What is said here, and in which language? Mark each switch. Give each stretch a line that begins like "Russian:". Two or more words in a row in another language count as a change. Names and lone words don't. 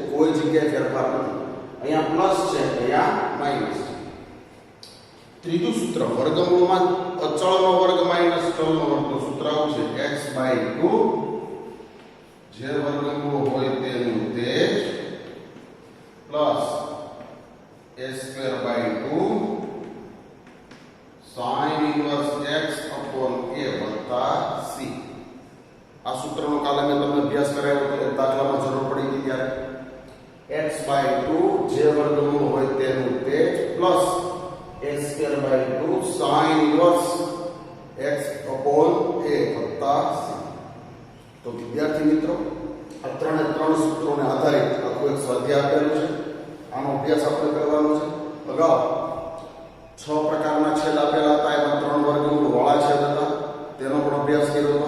Gujarati: કોઈ જગ્યાએ ફેરફાર નથી. અહીંયા પ્લસ છે, અહીંયા માઈનસ છે. ત્રીજું સૂત્ર વર્ગમૂળમાં અચળનો વર્ગ માઈનસ ચલનો વર્ગનું સૂત્ર આવું છે, x/2 જે વર્ગમૂળ હોય તેનું તે જ પ્લસ a²/2
English: sin inverse x upon a
Gujarati: વત્તા c. આ સૂત્રનો કાલે મેં તમને અભ્યાસ કરાવ્યો હતો, એક દાખલામાં જરૂર પડી ગઈ ત્યારે. x/2 જે વર્ગમૂળ હોય તેનું તે જ પ્લસ a²/2
English: sin inverse x upon a
Gujarati: વત્તા c. તો વિદ્યાર્થી મિત્રો, આ 3 સૂત્રોને આધારિત આખું એક સ્વાધ્યાય આપેલું છે. આનો અભ્યાસ આપણે કરવાનો છે. અગાઉ 6 પ્રકારના છેદ આપેલા હતા, એમાં 3 વર્ગમૂળ વાળા છેદ હતા, તેનો પણ અભ્યાસ કર્યો હતો.